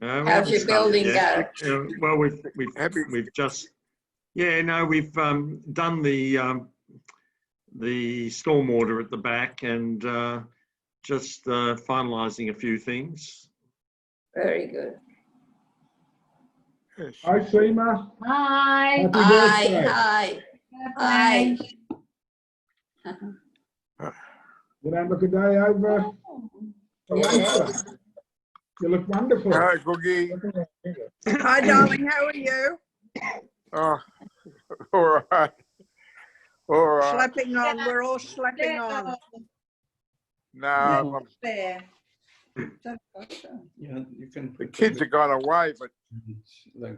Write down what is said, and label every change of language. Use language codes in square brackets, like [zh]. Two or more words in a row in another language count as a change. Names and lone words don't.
[en] How's haven't your started building yet. go? Well, we've just, yeah, no, we've done the stormwater at the back and just finalising a few things. Very good. Hi, Seyma. Hi. Happy Hi, birthday. hi, hi. You don't look a day over Atlanta. You look wonderful. Hi, Googie. Hi, darling. How are you? Oh, all right. All right. Slapping on. We're all slapping on. No, There. Yeah, you can the put kids have gone away, but like,